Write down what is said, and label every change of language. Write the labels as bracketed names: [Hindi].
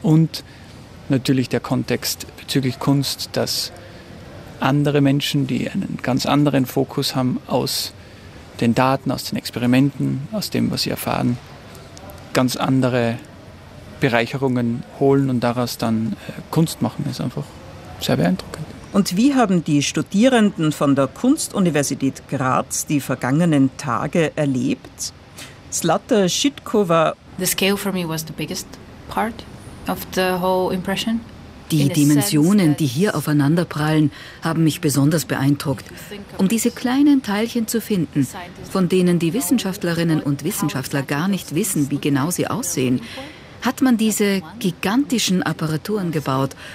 [German] Und natürlich der Kontext bezüglich Kunst, dass andere Menschen, die einen ganz anderen Fokus haben, aus den Daten, aus den Experimenten, aus dem, was sie erfahren, ganz andere Bereicherungen holen und daraus dann Kunst machen, ist einfach sehr beeindruckend. Und wie haben die Studierenden von der Kunstuniversität Graz die vergangenen Tage erlebt? Zlata Shitkova: [English] The scale for me was the biggest part of the whole impression. [German] Die Dimensionen, die hier aufeinanderprallen, haben mich besonders beeindruckt. Um diese kleinen Teilchen zu finden, von denen die Wissenschaftlerinnen und Wissenschaftler gar nicht wissen, wie genau sie aussehen, hat man diese gigantischen Apparaturen gebaut.